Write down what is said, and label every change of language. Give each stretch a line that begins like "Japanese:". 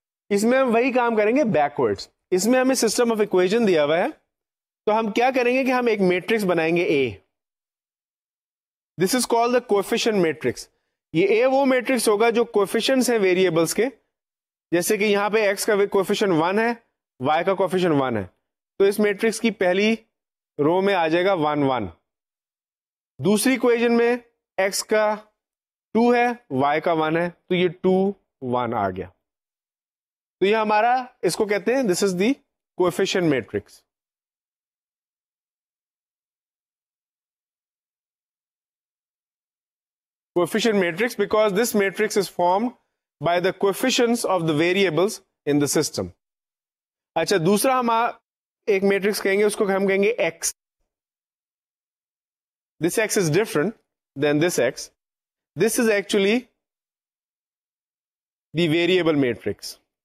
Urdu: اس میں ہم وہی کام کریں گے بیکورڈز. اس میں ہمیں سسٹم آف اکویشن دیا ہوا ہے, تو ہم کیا کریں گے کہ ہم ایک میٹرکس بنائیں گے A.
English: This is called the coefficient matrix.
Urdu: یہ A وہ میٹرکس ہوگا جو کوفیشنٹس ہیں ویریبلس کے, جیسے کہ یہاں پہ x کا کوفیشنٹ 1 ہے, y کا کوفیشنٹ 1 ہے, تو اس میٹرکس کی پہلی رو میں آ جائے گا 1 1. دوسری اکویشن میں x کا 2 ہے, y کا 1 ہے, تو یہ 2 1 آ گیا. تو یہ ہمارا اس کو کہتے ہیں
English: This is the coefficient matrix. Coefficient matrix because this matrix is formed by the coefficients of the variables in the system.
Urdu: اچھا دوسرا ہم ایک میٹرکس کہیں گے, اس کو ہم کہیں گے x.
English: This x is different than this x. This is actually the variable matrix.